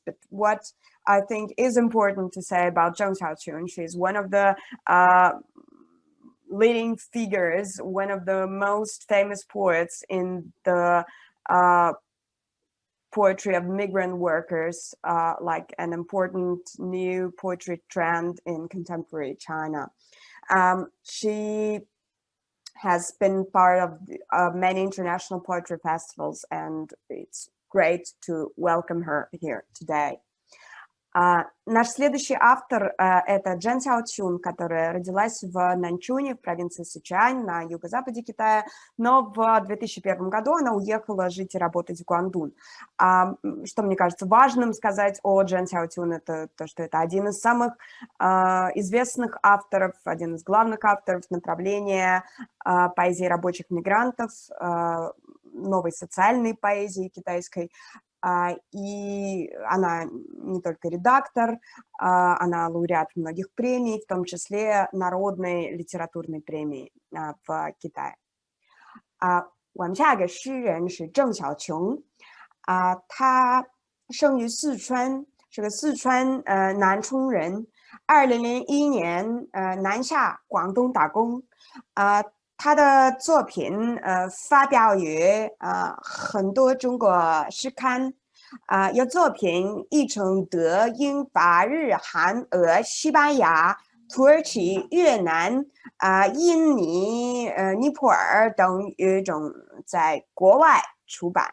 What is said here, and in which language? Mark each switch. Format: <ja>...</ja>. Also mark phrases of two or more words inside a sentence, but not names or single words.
<en>But what I think is important to say about Zheng Xiaoqiong, she's one of the leading figures, one of the most famous poets in the poetry of migrant workers, like an important new poetry trend in contemporary China. She has been part of many international poetry festivals, and it's great to welcome her here today.</en> <ru>Наш следующий автор это Zheng Xiaoqiong, которая родилась в Наньчуне, в провинции Сычуань на юго-западе Китая, но в 2001 году она уехала жить и работать в Гуандун. Что мне кажется важным сказать о Zheng Xiaoqiong, это то, что это один из самых известных авторов, один из главных авторов направления поэзии рабочих мигрантов, новой социальной поэзии китайской. И она не только редактор, она лауреат многих премий, в том числе Народной литературной премии в Китае.</ru> <zh>我们下一个诗人是郑晓琼，他生于四川，是个四川南充人。2001年南下广东打工，他的作品发表于很多中国诗刊，有作品译成德、英、法、日、韩、俄、西班牙、土耳其、越南、印尼、尼泊尔等语种在国外出版。</zh>